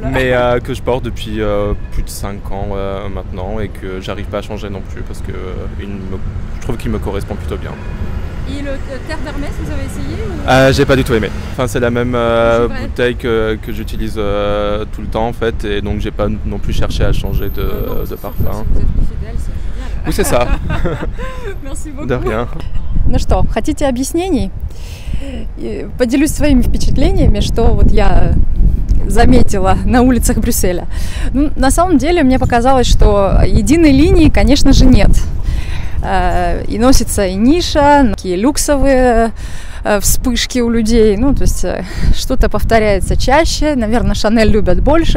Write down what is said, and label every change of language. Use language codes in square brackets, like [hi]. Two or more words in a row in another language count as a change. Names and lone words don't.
[fr] Mais que je porte depuis plus de 5 ans maintenant et que j'arrive pas à changer non plus parce que je trouve qu'il me correspond plutôt bien. Et le Terre d'Hermès, vous avez essayé ou... J'ai pas du tout aimé. Enfin, c'est la même bouteille que j'utilise tout le temps en fait, et donc j'ai pas non plus cherché à changer de parfum. Si vous êtes plus fidèle, c'est génial. Oui, c'est ça. Merci beaucoup. De rien. [ru] Ну что, хотите объяснений? Поделюсь своими впечатлениями, что вот я заметила на улицах Брюсселя. Ну, на самом деле мне показалось, что единой линии, конечно же, нет. И носится и ниша, такие люксовые вспышки у людей, ну, то есть что-то повторяется чаще, наверное, Шанель любят больше.